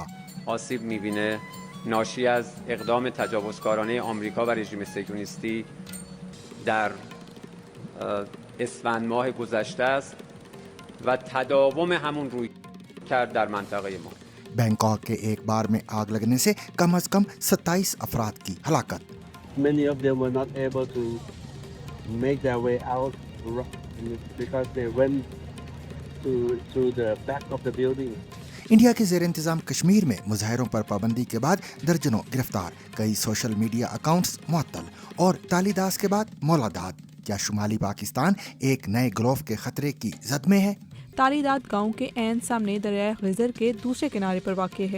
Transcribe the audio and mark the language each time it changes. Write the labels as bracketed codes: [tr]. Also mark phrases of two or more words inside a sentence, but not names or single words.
[fa] آسیب می‌بینه ناشی از اقدام تجاوزکارانه آمریکا و رژیم صهیونیستی در اسفند ماه گذشته است و تداوم همون رویکرد در منطقه ما. [ur] بینکاک کے ایک بار میں آگ لگنے سے کم از کم 27 افراد کی ہلاکت. [en] Many of them were not able to make their way out because they went to the back of the building. [ur] انڈیا کے زیر انتظام کشمیر میں مظاہروں پر پابندی کے بعد درجنوں گرفتار، کئی سوشل میڈیا اکاؤنٹس معطل اور تالی داس کے بعد مولادات. کیا شمالی پاکستان ایک نئے گروہ کے خطرے کی زد میں ہے؟ تالی داد گاؤں کے عین سامنے دریائے خضر کے دوسرے کنارے پر واقع ہے.